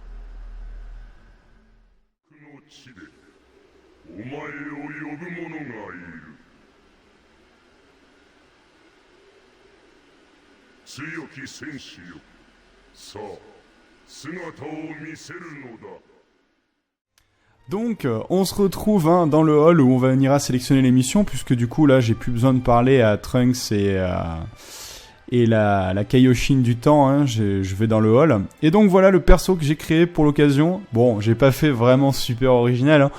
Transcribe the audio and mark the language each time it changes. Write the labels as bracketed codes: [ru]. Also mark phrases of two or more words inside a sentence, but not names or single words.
[ja] この地でお前を呼ぶ者がいる。強き戦士よ、さあ姿を見せるのだ。 [fr] Donc on se retrouve dans le hall où on ira sélectionner les missions, puisque du coup là j'ai plus besoin de parler à Trunks et la Kaioshin du temps, hein, je vais dans le hall. Et donc voilà le perso que j'ai créé pour l'occasion. Bon, j'ai pas fait vraiment super original, hein.